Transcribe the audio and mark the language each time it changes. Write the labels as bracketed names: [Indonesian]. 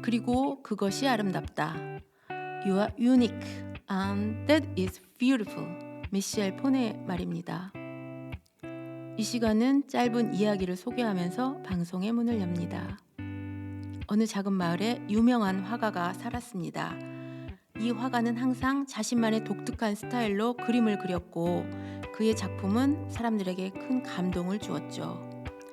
[Korean] 그리고 그것이 아름답다. [English] You are unique and that is beautiful. [Korean] 미셸 폰의 말입니다. 이 시간은 짧은 이야기를 소개하면서 방송의 문을 엽니다. 어느 작은 마을에 유명한 화가가 살았습니다. 이 화가는 항상 자신만의 독특한 스타일로 그림을 그렸고 그의 작품은 사람들에게 큰 감동을 주었죠.